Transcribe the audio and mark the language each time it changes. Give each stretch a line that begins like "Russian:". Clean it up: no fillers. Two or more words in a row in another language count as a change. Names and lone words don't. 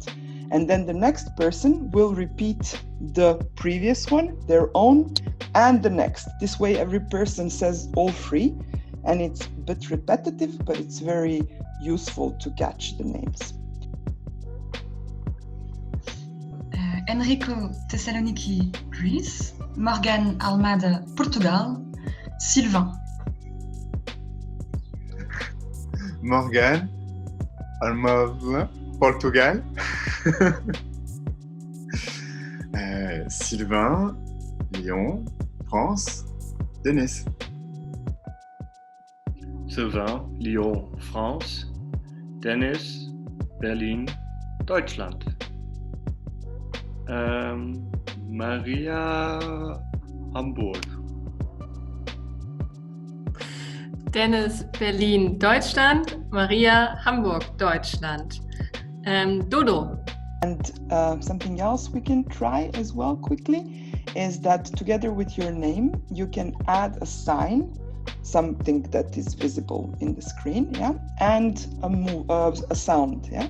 English: And then the next person will repeat the previous one, their own, and the next. This way every person says all three, and it's a bit repetitive, but it's very useful to catch the names. Enrico, Thessaloniki, Greece. Morgane, Almada, Portugal. Sylvain. Morgane, Almada, Portugal. Sylvain, Lyon, France. Denis. Sylvain, Lyon, France. Dennis, Berlin, Deutschland. Maria, Hamburg. Dennis, Berlin, Deutschland. Maria, Hamburg, Deutschland. Dodo. And something else we can try as well quickly is that together with your name, you can add a sign, something that is visible in the screen, yeah, and a sound, yeah.